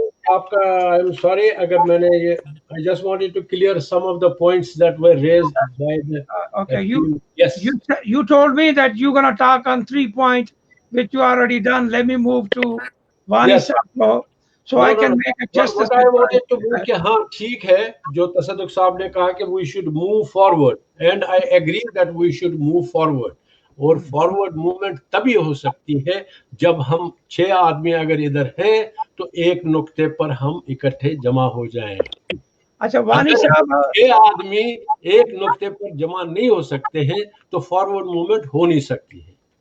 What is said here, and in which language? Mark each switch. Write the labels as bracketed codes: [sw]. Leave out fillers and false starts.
[en] आपका I am sorry [hi] अगर मैंने ये [en] I just wanted to clear some of the points that were raised by the okay, you told me that you're going to talk on 3 points which you already done. Let me move to Wani Sahab so I can make a justice. What I wanted to move [hi] कि हाँ ठीक है जो तसद्दुक साहब ने कहा कि [en] we should move forward and I agree that we should move forward. [hi] और फॉरवर्ड मूवमेंट तभी हो सकती है जब हम 6 आदमी अगर इधर हैं तो एक नुक्ते पर हम इकट्ठे जमा हो जाएं। अच्छा, वानी साहब 6 आदमी एक नुक्ते पर जमा नहीं हो सकते हैं तो फॉरवर्ड मूवमेंट हो नहीं सकती है।